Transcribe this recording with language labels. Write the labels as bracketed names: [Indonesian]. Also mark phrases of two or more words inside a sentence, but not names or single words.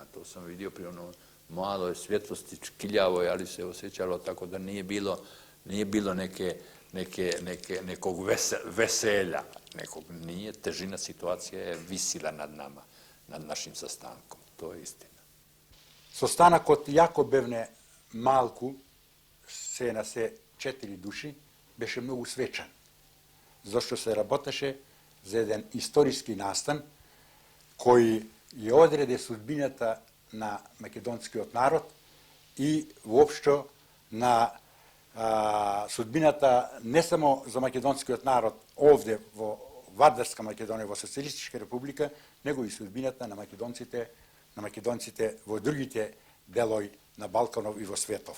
[Croatian] To sam vidio pri ono maloj svjetlosti, čkiljavoj, ali se osjećalo tako da nije bilo nekog veselja, nije, težina situacije je visila nad nama, nad našim sastankom, to je istina. [Macedonian] Состанокот јако бевне малку, се на се 4 души, беше многу свечан, зашто се работеше за еден историски настан кој ја одреде судбината на македонскиот народ и воопшто на судбината не само за македонскиот народ овде во Вардарска Македонија, во Социјалистичка република, него и судбината на македонците во другите делови на Балканов и во светов.